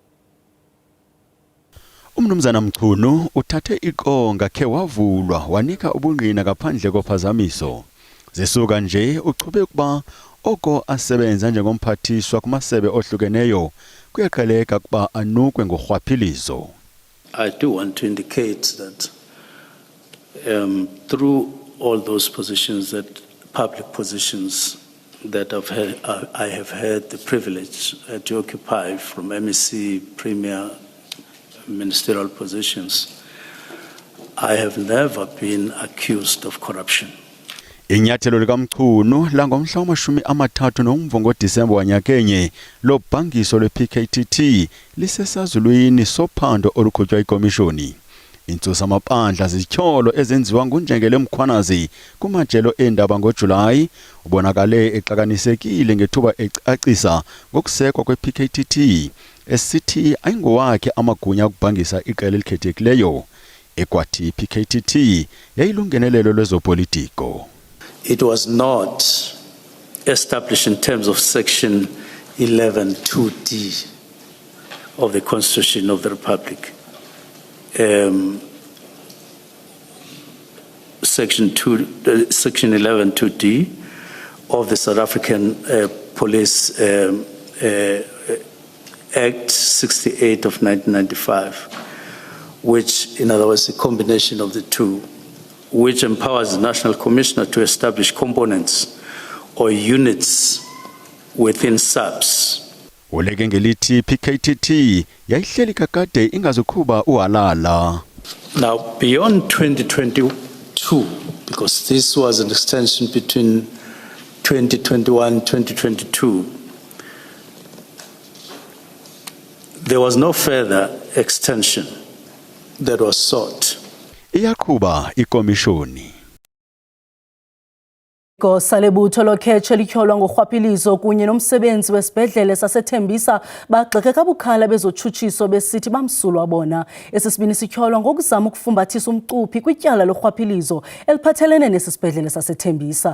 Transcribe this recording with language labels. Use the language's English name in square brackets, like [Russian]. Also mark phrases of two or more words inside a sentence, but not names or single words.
[Xhosa] Umnumzana Mchunu uthathe iqonga khe wavulwa wanika ubungqina ngaphandle kophazamiso. Zisuka nje uchube kuba oko asebenza njengomphathiswa kumasebe ohlukeneyo kuyaqheleka kuba anukwe ngorhwaphilizo. [English] I do want to indicate that through all those positions, that public positions that I have had the privilege to occupy, from MEC, Premier, ministerial positions, I have never been accused of corruption. [Xhosa] Inyathelo likaMchunu langomhla wama-30 noMvungo Disemba wanyakenye lo bhangiso lwe-PKTT lisesazulwini sophando oluqhutywa ikomishoni. Intsusa amaphandla zityholo ezenziwa nguNjengele Mkhwanazi kumajelo endaba ngoJulayi ubonakale exakanisekile ngethuba ecacisa ngokusekwa kwe-PKTT esithi ayingowakhe amagunya okubhangisa iqela elikhethekileyo ekwathi i-PKTT yayilungenelelo lwezopolitiko. [English] It was not established in terms of Section 11(2)(d) of the Constitution of the Republic. Section 11(2)(d) of the South African Police Act 68 of 1995, which, in other words, a combination of the two, which empowers the National Commissioner to establish components or units within SAPS. [Xhosa] Uleke ngelithi PKTT yayihleli kakade ingazukuba uhalala. [English] Now, beyond 2022, because this was an extension between 2021 and 2022, there was no further extension that was sought. [Xhosa] Iyaqhuba ikomishoni. Igosa lebutho lokhetshe lityholwa ngorhwaphilizo kunye nomsebenzi wesibhedlele saseThembisa bagxeke kabukhala bezotshutshiso besithi bamsulwa bona. Esisibini sityholwa ngokuzama ukufumbathisa umcuphi kwityala lorhwaphilizo eliphathelene nesibhedlele saseThembisa.